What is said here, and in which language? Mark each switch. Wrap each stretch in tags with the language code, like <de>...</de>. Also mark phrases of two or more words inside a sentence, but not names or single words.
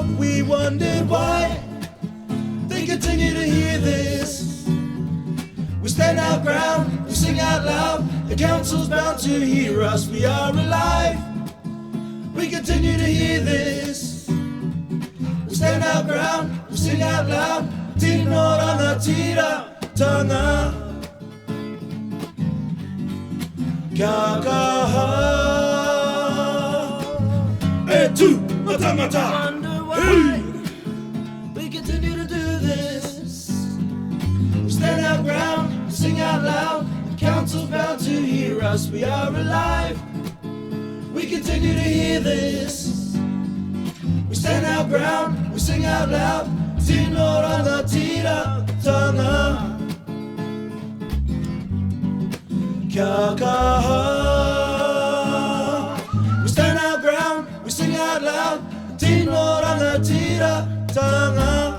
<en>We wondered why they continue to hear this. We stand our ground, we sing out loud. The council's bound to hear us. We are alive. We continue to hear this. We stand our ground, we sing out loud.</en> <mi>Tino rangatira tanga. Kia kaha. E tu ngata.</mi> <en>Wonder why we continue to do this. We stand our ground, we sing out loud. The council's bound to hear us. We are alive. We continue to hear this. We stand our ground, we sing out loud.</en> <mi>Tino rangatira tanga. Kia kaha.</mi> <en>We stand our ground, we sing out loud.</en> <mi>Tino rangatira tanga.</mi>